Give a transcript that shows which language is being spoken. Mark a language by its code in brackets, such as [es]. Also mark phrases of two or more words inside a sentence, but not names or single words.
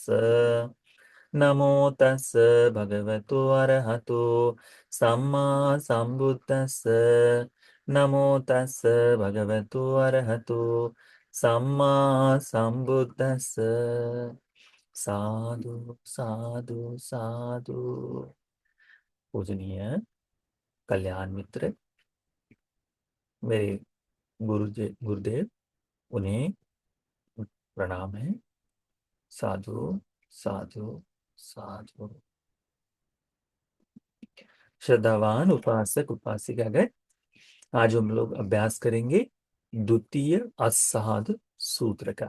[pi] नमो तस् भगवतो अरहतो सम्मा संबुद्दस्स। नमो तस् भगवतो अरहतो सम्मा संबुद्दस्स। साधु साधु साधु। [hi] पूजनीय कल्याण मित्र, मेरे गुरुदेव, उन्हें प्रणाम है। [pi] साधु साधु साधु। [hi] श्रद्धावान उपासक उपासिकागण, आज हम लोग अभ्यास करेंगे द्वितीय असाध सूत्र का।